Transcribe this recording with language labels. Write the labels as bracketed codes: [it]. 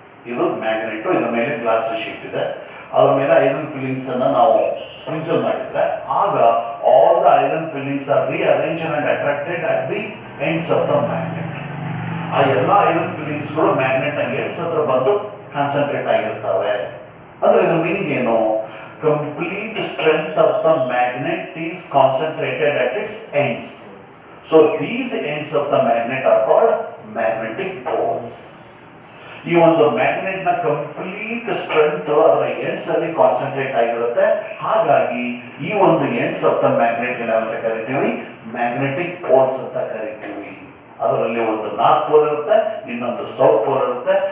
[kn] ಇದು ಮ್ಯಾಗ್ನೆಟ್, ಇದರ ಮೇಲೆ ಗ್ಲಾಸ್ ಶೀಟ್ ಇದೆ, ಅದರ ಮೇಲೆ ಐರನ್ ಫಿಲ್ಲಿಂಗ್ಸ್ ಅನ್ನ ನಾವು ಸ್ಪ್ರಿಂಕಲ್ ಮಾಡಿದ್ರೆ ಆಗ [en] All the iron fillings are rearranged and attracted at the ends of the magnet. [kn] ಆ ಎಲ್ಲ ಐರನ್ ಫಿಲ್ಲಿಂಗ್ಸ್ ಗಳು ಮ್ಯಾಗ್ನೆಟ್ ನ ಎಂಡ್ಸ್ ಹತ್ರ ಬಂದು ಕಾನ್ಸಂಟ್ರೇಟ್ ಆಗಿರ್ತವೆ. ಅಂದ್ರೆ ಇದ್ರ ಮೀನಿಂಗ್ ಏನು? [en] Complete strength of the magnet is concentrated at its ends. So these ends of the magnet are called magnetic poles. [kn] ಈ ಒಂದು ಮ್ಯಾಗ್ನೆಟ್ ನ ಕಂಪ್ಲೀಟ್ ಸ್ಟ್ರೆಂತ್ ಅದರ ಎಂಡ್ಸ್ ಅಲ್ಲಿ ಕಾನ್ಸಂಟ್ರೇಟ್ ಆಗಿರುತ್ತೆ. ಹಾಗಾಗಿ ಈ ಒಂದು ಎಂಡ್ಸ್ ಆಫ್ ದ ಮ್ಯಾಗ್ನೆಟ್ ಅಂತ ಕರಿತೀವಿ ಮ್ಯಾಗ್ನೆಟಿಕ್ ಪೋಲ್ಸ್ ಅಂತ ಕರಿತೀವಿ. ಅದರಲ್ಲಿ ಒಂದು ನಾರ್ತ್ ಪೋಲ್ ಇರುತ್ತೆ, ಇನ್ನೊಂದು ಸೌತ್ ಪೋಲ್ ಇರುತ್ತೆ.